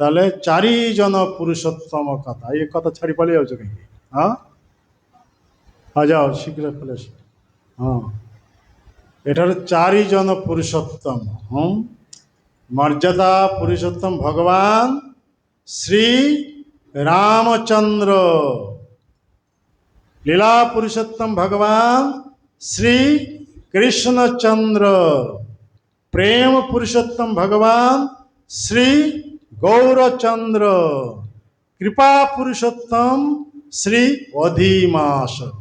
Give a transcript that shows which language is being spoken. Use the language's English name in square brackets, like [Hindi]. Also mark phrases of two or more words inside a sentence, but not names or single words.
[Odia] ତାହେଲେ 4 ଜଣ ପୁରୁଷୋତ୍ତମ କଥା ଏ କଥା ଛାଡ଼ି ପଳେଇ ଯାଉଛ କାହିଁକି? ହଁ ଯାଅ ଶୀଘ୍ର ପଳେଇ ଆସ। ହଁ ଏଠାରେ 4 ଜଣ ପୁରୁଷୋତ୍ତମ। ହଁ ମର୍ଯ୍ୟାଦା ପୁରୁଷୋତ୍ତମ ଭଗବାନ ଶ୍ରୀ ରାମଚନ୍ଦ୍ର, ଲୀଳା ପୁରୁଷୋତ୍ତମ ଭଗବାନ ଶ୍ରୀ କୃଷ୍ଣଚନ୍ଦ୍ର, ପ୍ରେମ ପୁରୁଷୋତ୍ତମ ଭଗବାନ ଶ୍ରୀ ଗୌରଚନ୍ଦ୍ର, କୃପା ପୁରୁଷୋତ୍ତମ ଶ୍ରୀ ଅଧିମାସ।